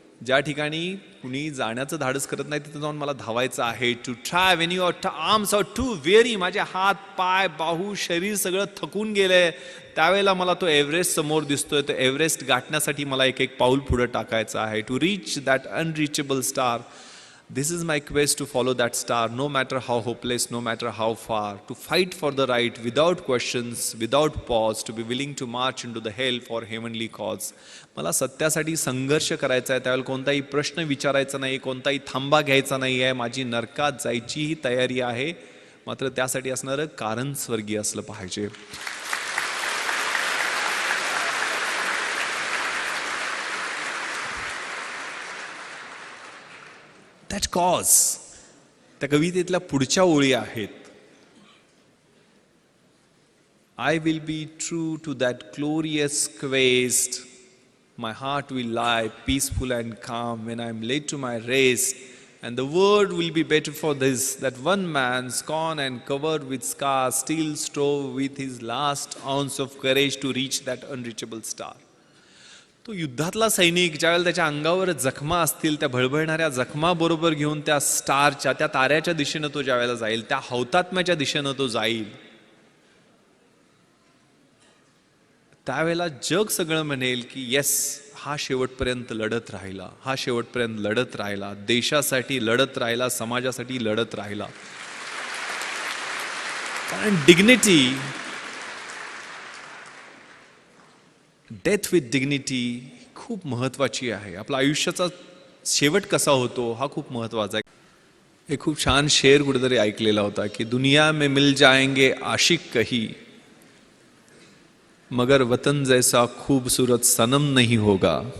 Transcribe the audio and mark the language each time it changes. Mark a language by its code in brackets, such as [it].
[mr] ज्या ठिकाणी कुणी जाण्याचं धाडस करत नाही तिथे जाऊन मला धावायचं आहे. [en] To try when your arms are too weary. [mr] माझे हात, पाय, बाहू, शरीर सगळं थकून गेलंय. त्यावेळेला मला तो एव्हरेस्ट समोर दिसतोय. तो एव्हरेस्ट गाठण्यासाठी मला एक एक पाऊल पुढे टाकायचं आहे. [en] To reach that unreachable star. This is my quest to follow that star, no matter how hopeless, no matter how far, to fight for the right without questions, without pause, to be willing to march into the hell for heavenly cause. [mr] मला सत्यासाठी संघर्ष करायचा आहे, त्यावेळेला कोणताही प्रश्न विचारायचा नाही, कोणताही थांबा घ्यायचा नाही आहे, माझी नरकात जायचीही तयारी आहे, मात्र त्यासाठी असणारं कारण स्वर्गीय असलं पाहिजे. [en] That cause. [mr] त्या कवितेतल्या पुढच्या ओळी आहेत. [en] I will be true to that glorious quest. My heart will lie peaceful and calm when I am led to my rest. And the world will be better for this, that one man, scorned and covered with scars, still strove with his last ounce of courage to reach that unreachable star. [mr] तो युद्धातला सैनिक ज्यावेळेला त्याच्या अंगावर जखमा असतील, त्या भळभळणाऱ्या जखमा बरोबर घेऊन त्या स्टारच्या, त्या ताऱ्याच्या दिशेनं तो ज्यावेळेला जाईल, त्या हौतात्म्याच्या दिशेनं तो जाईल, त्यावेळेला जग सगळं म्हणेल की येस, हा शेवटपर्यंत लढत राहिला, हा शेवटपर्यंत लढत राहिला, देशासाठी लढत राहिला, समाजासाठी लढत राहिला. कारण डिग्निटी, [en] death with dignity [mr] खूप महत्वाची आहे. आपला आयुष्याचा शेवट कसा होतो हा खूप महत्वाचा आहे. एक खूप छान शेर कुठेतरी ऐकलेला होता की [hi] दुनिया में मिल जाएंगे आशिक कही, मगर वतन जैसा खूबसूरत सनम नहीं होगा.